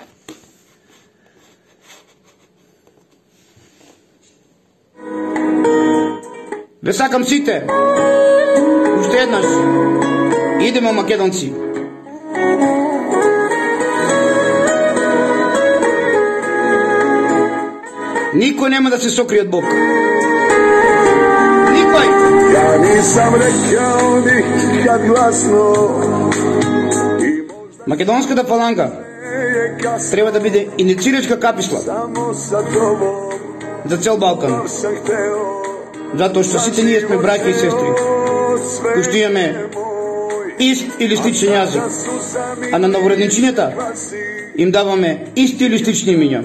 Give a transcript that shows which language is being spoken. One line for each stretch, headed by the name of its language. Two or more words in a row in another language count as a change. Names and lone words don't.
Macedonian: Ве сакам сите. Уште еднаш. Идемо, македонци. Никој нема да се сокрие од Бог. Никој.
Serbian: Ja nisam rekao nikad glasno.
Macedonian: Македонската фаланга треба да биде инициирачка каписла за цел Балкан. Затоа што сите ние сме браќа и сестри, кои што имаме ист или сличен јазик, а на новородничињата им даваме исти или слични имиња.